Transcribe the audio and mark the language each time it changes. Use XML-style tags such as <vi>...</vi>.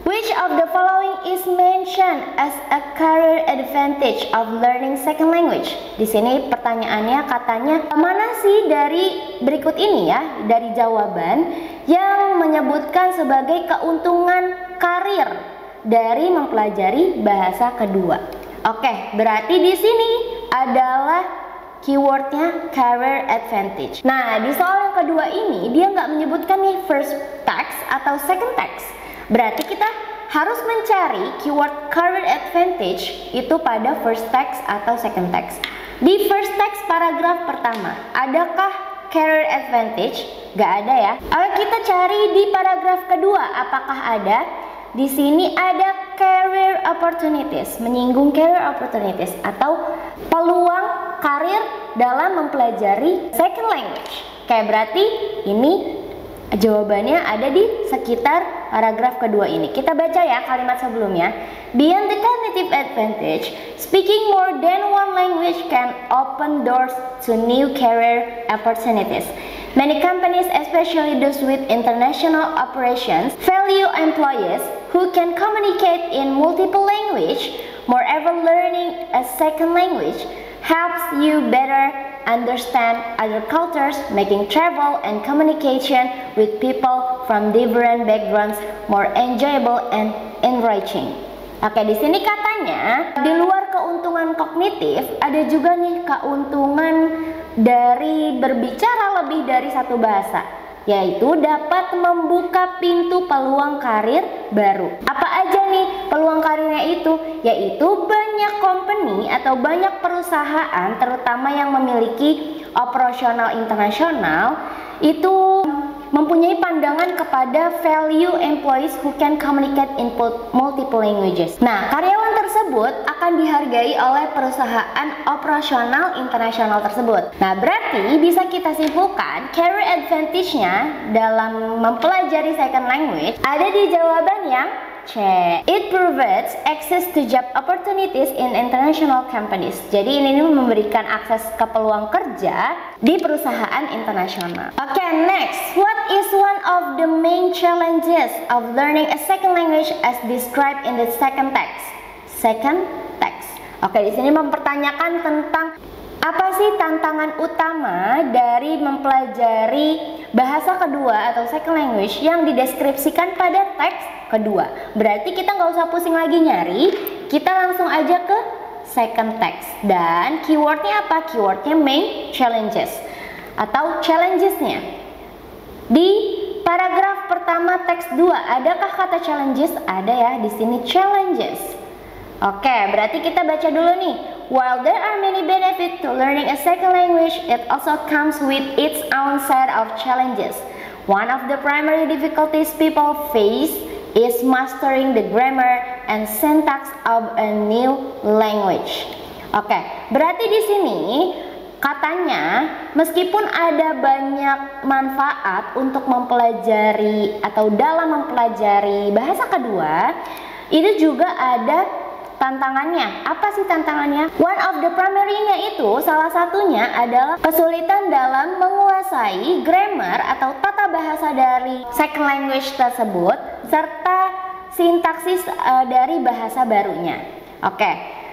<en>Which of the following is mentioned as a career advantage of learning second language?</en> <id>Di sini pertanyaannya katanya mana sih dari berikut ini ya, dari jawaban yang menyebutkan sebagai keuntungan karir dari mempelajari bahasa kedua. Oke, berarti di sini adalah keywordnya career advantage. Nah, di soal yang kedua ini dia nggak menyebutkan nih first text atau second text. Berarti kita harus mencari keyword career advantage itu pada first text atau second text. Di first text paragraf pertama, adakah career advantage? Gak ada ya. Oke, kita cari di paragraf kedua, apakah ada? Di sini ada career opportunities, menyinggung career opportunities atau peluang karir dalam mempelajari second language. Kayak berarti ini jawabannya ada di sekitar paragraf kedua ini. Kita baca ya kalimat sebelumnya.</id> <en>Beyond the cognitive advantage, speaking more than one language can open doors to new career opportunities. Many companies, especially those with international operations, value employees who can communicate in multiple languages. Moreover, learning a second language helps you better understand other cultures, making travel and communication with people from different backgrounds more enjoyable and enriching.</en> <id>Oke, di sini katanya di luar keuntungan kognitif ada juga nih keuntungan dari berbicara lebih dari satu bahasa, yaitu dapat membuka pintu peluang karir baru. Apa aja nih peluang karirnya itu? Yaitu banyak company atau banyak perusahaan terutama yang memiliki operasional internasional itu mempunyai pandangan kepada value employees who can communicate in multiple languages. Nah, karyawan tersebut akan dihargai oleh perusahaan operasional internasional tersebut. Nah, berarti bisa kita simpulkan career advantage-nya dalam mempelajari second language ada di jawaban yang C.</id> <en>It provides access to job opportunities in international companies.</en> <id>Jadi ini memberikan akses ke peluang kerja di perusahaan internasional.</id> <en>Oke, next. What is one of the main challenges of learning a second language as described in the second text? Second text.</en> <id>Oke, di sini mempertanyakan tentang apa sih tantangan utama dari mempelajari bahasa kedua atau second language yang dideskripsikan pada teks kedua. Berarti kita nggak usah pusing lagi nyari, kita langsung aja ke second text. Dan keywordnya apa? Keywordnya main challenges atau challengesnya. Di paragraf pertama teks 2, adakah kata challenges? Ada ya, di sini challenges. Oke, berarti kita baca dulu nih.</id> <en>While there are many benefits to learning a second language, it also comes with its own set of challenges. One of the primary difficulties people face is mastering the grammar and syntax of a new language.</en> <id>Oke, berarti di sini katanya meskipun ada banyak manfaat untuk mempelajari atau dalam mempelajari bahasa kedua, itu juga ada tantangannya. Apa sih tantangannya? One of the primary- nya itu salah satunya adalah kesulitan dalam menguasai grammar atau tata bahasa dari second language tersebut serta sintaksis dari bahasa barunya. Oke.</id>